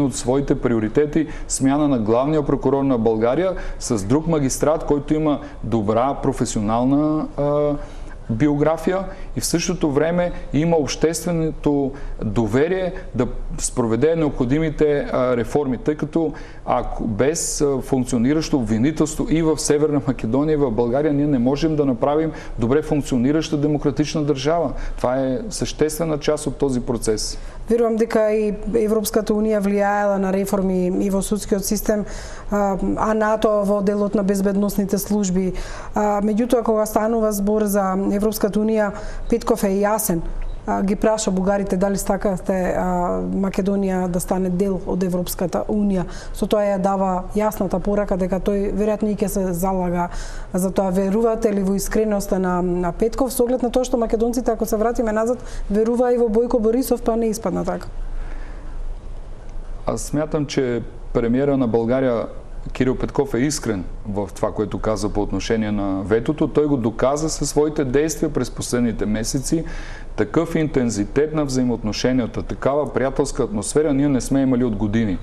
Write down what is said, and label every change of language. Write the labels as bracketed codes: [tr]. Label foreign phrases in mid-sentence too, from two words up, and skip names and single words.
[bg] от своите приоритети смяна на главния прокурор на България с друг магистрат, който има добра професионална биография и в същото време има общественото доверие да спроведе необходимите реформи, тъй като ако без функциониращо обвинителство и в Северна Македония, и в България, ние не можем да направим добре функционираща демократична държава. Това е съществена част от този процес. [mk] Верувам дека и Европската унија влијаела на реформи и во судскиот систем, а НАТО во делот на безбедносните служби. Меѓутоа, кога станува збор за Европската унија, Петков е јасен. Ги праша бугарите дали стакате Македонија да стане дел од Европската унија. Со тоа ја дава јасната порака дека тој веројатно и ќе се залага за тоа. Верувате ли во искреноста на Петков со оглед на тоа што македонците, ако се вратиме назад, верува и во Бојко Борисов, тоа не испадна така? [bg] Аз смятам, че премиера на България Кирил Петков е искрен в това, което каза по отношение на ветото. Той го доказа със своите действия през последните месеци. Такъв интензитет на взаимоотношенията, такава приятелска атмосфера ние не сме имали от години.